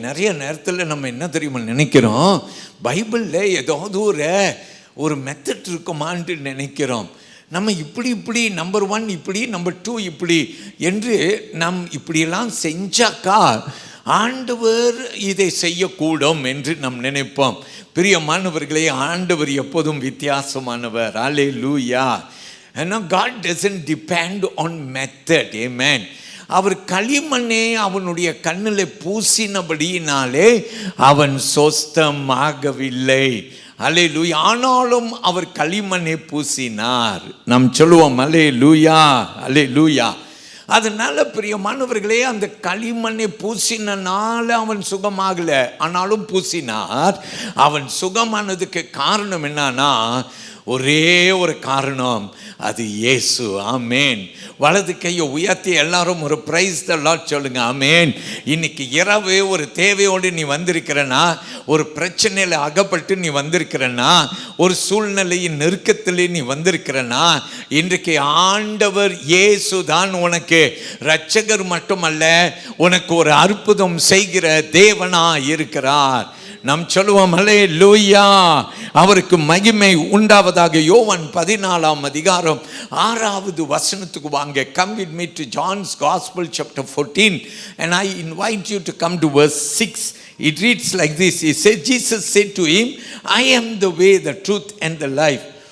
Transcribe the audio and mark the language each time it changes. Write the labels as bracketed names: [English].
[Tamil] நிறைய நேரத்தில் நம்ம என்ன தெரியுமா நினைக்கிறோம்? பைபிளில் ஏதாவது ஒரு மெத்தட் இருக்குமான்னு நினைக்கிறோம். நம்ம இப்படி நம்பர் 1 இப்படி, நம்பர் 2 இப்படி என்று நாம் இப்படியெல்லாம் செஞ்சாக்கா ஆண்டவர் இதை செய்யக்கூடும் என்று நாம் நினைப்போம். பிரியமானவர்களே, ஆண்டவர் எப்போதும் வித்தியாசமானவர். அல்லேலூயா. [English] God doesn't depend on method. Amen. [Tamil] அவர் களிமண்ணே அவனுடைய கண்ணில் பூசினபடியினாலே அவன் சொஸ்தமாகவில்லை. அல்லேலூயா. ஆனாலும் அவர் களிமண்ணை பூசினார். நாம் சொல்லுவோம் அல்லேலூயா. அல்லேலூயா. அதனால பிரியமானவர்களே, அந்த களிமண்ணை பூசினால அவன் சுகமாகல, ஆனாலும் பூசினார். அவன் சுகமானதுக்கு காரணம் என்னன்னா, ஒரே ஒரு காரணம், அது இயேசு. ஆமேன். வலது கையை உயர்த்தி எல்லாரும் ஒரு பிரைஸ் தி லார்ட் சொல்லுங்க. ஆமேன். இன்னைக்கு இரவு ஒரு தேவையோடு நீ வந்திருக்கிறனா, ஒரு பிரச்சனையில் அகப்பட்டு நீ வந்திருக்கிறனா, ஒரு சூழ்நிலையின் நெருக்கத்திலே நீ வந்திருக்கிறனா, இன்றைக்கு ஆண்டவர் இயேசு தான் உனக்கு இரட்சகர் மட்டுமல்ல, உனக்கு ஒரு அற்புதம் செய்கிற தேவனா இருக்கிறார். நாம் சொல்லுவோம் அல்லேலூயா. அவருக்கு மகிமை உண்டாவதாக. யோவான் 14ஆம் அதிகாரம் 6வது வசனத்துக்கு வாங்க. [English] Come with me to John's Gospel chapter 14 and I invite you to come to verse 6. It reads like this. He said, Jesus said to him, I am the way, the truth and the life.